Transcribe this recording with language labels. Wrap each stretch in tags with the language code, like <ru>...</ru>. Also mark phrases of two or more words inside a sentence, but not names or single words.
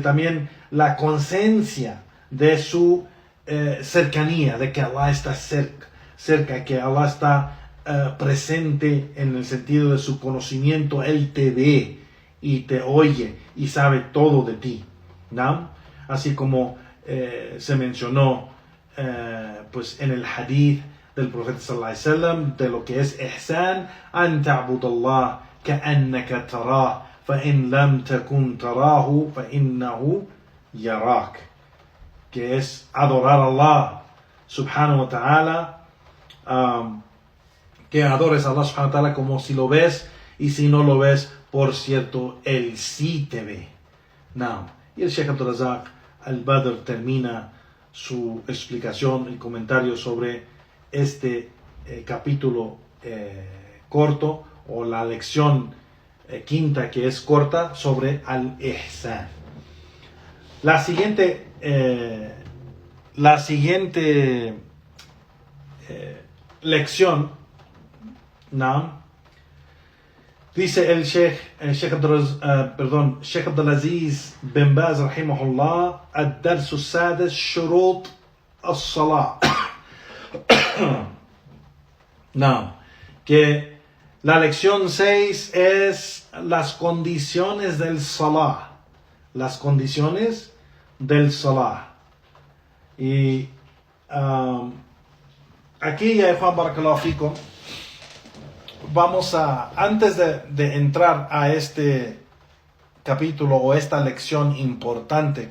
<es>También la conciencia de su cercanía, de que Allah está cerca, que Allah está presente en el sentido de su conocimiento. Él te ve y te oye y sabe todo de ti, ¿no? Así como se mencionó pues en el hadith del profeta</es> <ar>صلى الله عليه وسلم</ar> <es>de lo que es ihsan,</es> <ar>أن تعبد الله كأنك تراه فإن لم تكن تراه فإنه يراك,</ar> <es>que es adorar a Allah</es> <ar>سبحانه وتعالى,</ar> <es>que adores a Allah</es> <ar>سبحانه وتعالى</ar> <es>como si lo ves, y si no lo ves, por cierto, Él sí te ve. Now, y el Sheikh Abdul Razak Al-Badr termina su explicación, el comentario sobre este capítulo corto, o la lección quinta que es corta, sobre Al-Ihsan. La siguiente lección, ¿no? Dice el Sheikh Abdulaziz bin Baz rahimahullah,</es> <ar>الدرس السادس شروط الصلاة.</ar> <es>No, que la lección 6 es las condiciones del salah. Las condiciones del salah. Y aquí, ya Juan</es> <ar>بارك الله فيكم,</ar> <es>vamos a, antes de entrar a este capítulo o esta lección importante</es>